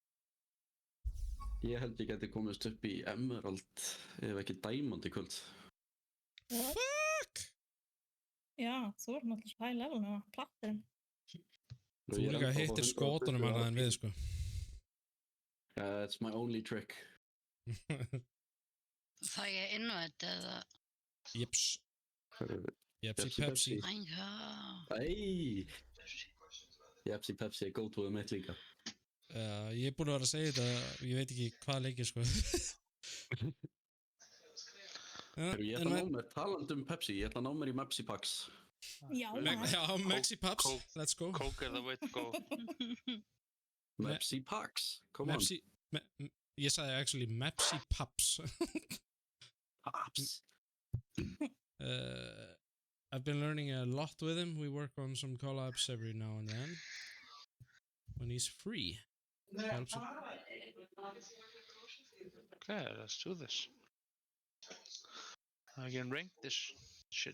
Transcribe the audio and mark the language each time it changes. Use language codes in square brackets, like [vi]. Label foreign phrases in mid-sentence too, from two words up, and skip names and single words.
[is] Ég held ég geti komist upp í Emerald ef ekki Diamond í kvöld. [en] Fuck! [is] Já, þú er náttúrulega svo [en] high level [is] með platturinn. Þú líka hittir skotunum annað en við, sko. [en] It's my only trick. [is] Fæ ég invite eða? Jeps. Jepsi Pepsi. Já. Æj! Jepsi Pepsi er go-toið mitt líka. Ég er búin að vera að segja þetta, ég veit ekki hvað leikir, sko. Ég ætla að ná mér, talandi Pepsi, ég ætla að ná mér í Mepsi Packs. Já, Já, Mexi Paps, [en] let's go. Coke is the way to go. Mepsi Packs, come on. [is] Ég sagði actually Mepsi Paps. Paps. [en] I've been learning a lot with him. We work on some collabs every now and then. When he's free. Helps him. Okay, let's do this. I can rank this shit.